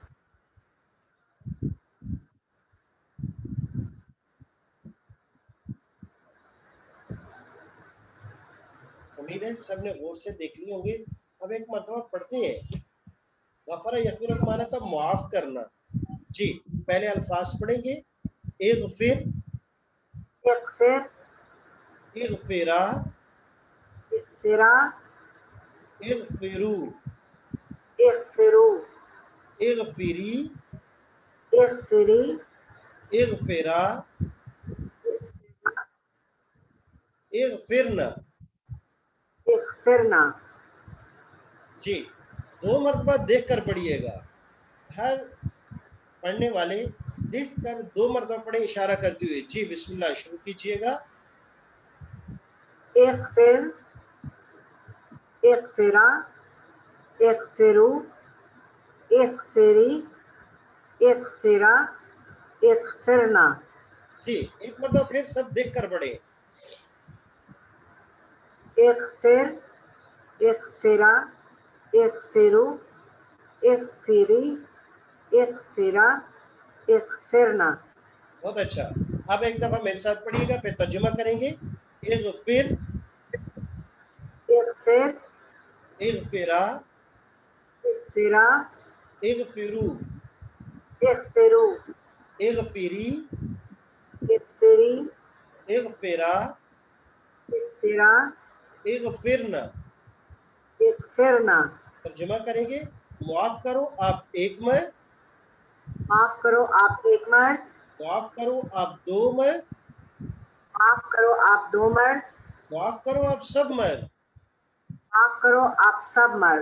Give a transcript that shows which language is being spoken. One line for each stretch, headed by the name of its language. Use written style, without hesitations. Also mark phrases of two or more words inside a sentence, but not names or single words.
Urdu: امید ہے سب نے غور سے دیکھ لی ہوں گے. اب ایک مرتبہ پڑھتے ہیں. غفرہ یغفر کا معنی تھا معاف کرنا. جی پہلے الفاظ پڑھیں گے اغفر
Arabic: اغفر اغفرا اغفرا اغفرو اغفرو اغفری اغفری اغفرا اغفرنا. اغفرنا
Urdu: جی دو مرتبہ دیکھ کر پڑھیے گا. ہر پڑھنے والے دیکھ کر دو مرتبہ پڑھے اشارہ کرتے ہوئے. جی
Arabic: بسم اللہ
Urdu: شروع کیجئے گا.
Arabic: اغفر اغفرا اغفرو اغفری اغفرا اغفرنا.
Urdu: جی ایک مرتبہ پھر سب دیکھ کر پڑھے.
Arabic: اغفر اغفرا اغفرو اغفری اغفرا اغفرنا.
Urdu: بہت اچھا. اب ایک دفعہ میرے ساتھ پڑھیے گا پھر ترجمہ کریں گے.
Arabic: اغفر اغفر اغفرا اغفرا اغفرو اغفرو اغفری اغفری اغفرا اغفرا اغفرنا. اغفرنا.
Urdu: ترجمہ کریں گے معاف کرو آپ ایک مرد، معاف کرو آپ ایک مرد معاف کرو آپ دو مرد، معاف کرو آپ دو مرد معاف کرو آپ سب مرد، معاف کرو آپ سب مرد